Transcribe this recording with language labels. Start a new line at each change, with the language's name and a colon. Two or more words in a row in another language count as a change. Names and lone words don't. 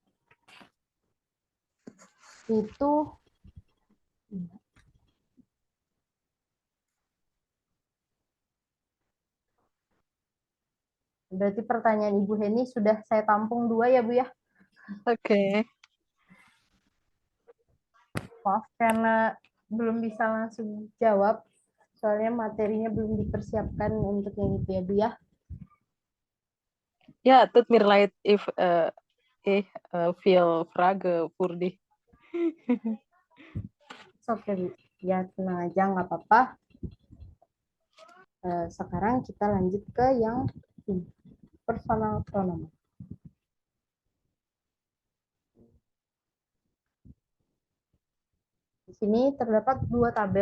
Indonesian: itu berarti pertanyaan Ibu Heni sudah saya tampung 2 ya, Bu ya. Oke. Maaf karena belum bisa langsung jawab, soalnya materinya belum dipersiapkan untuk yang itu ya, Bu ya.
German: Ja, tut mir leid if ich viel Frage für dich.
Indonesian: Oke, Bu. Ya, tenang aja, nggak apa-apa. Sekarang kita lanjut ke yang
German: personal pronomen.
Indonesian: Di sini terdapat 2 tabel.